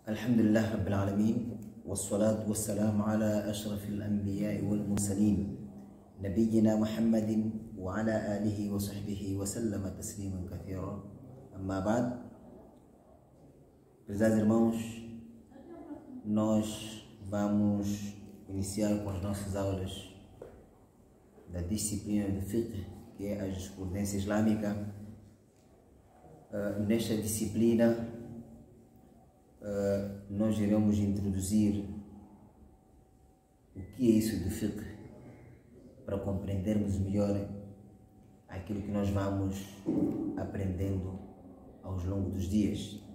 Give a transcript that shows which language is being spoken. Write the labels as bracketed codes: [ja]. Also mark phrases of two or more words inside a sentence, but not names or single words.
[ar] الحمد لله رب العالمين والصلاة والسلام على أشرف الأنبياء والمرسلين نبينا محمد وعلى آله وصحبه وسلم تسليما كثيرا. أما بعد, [pt] prezados irmãos, nós vamos iniciar com as nossas aulas da disciplina de fiqh, que é a jurisprudência islâmica. Nesta disciplina nós iremos introduzir o que é isso de fiqh, para compreendermos melhor aquilo que nós vamos aprendendo ao longo dos dias.